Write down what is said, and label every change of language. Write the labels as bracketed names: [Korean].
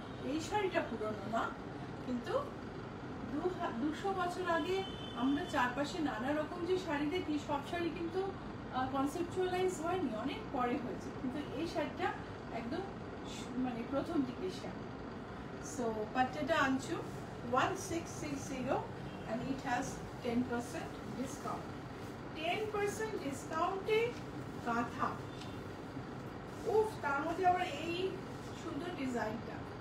[Bangla] এই শাড়িটা পুরনো না, কিন্তু 200 বছর আগে আমরা চারপাশে নানা রকম যে শাড়ি দেখি সব শাড়ি কিন্তু কনসেপচুয়ালাইজ হয়নি, অনেক পরে হয়েছে, কিন্তু এই শাড়িটা একদম মানে প্রথম দিকের sari. [English] So Patida Anchu 1660 and it has 10% discount. [Bangla] 10% ডিসকাউন্টে কাঁথা, উফ, তার মধ্যে আবার এই সুন্দর ডিজাইনটা।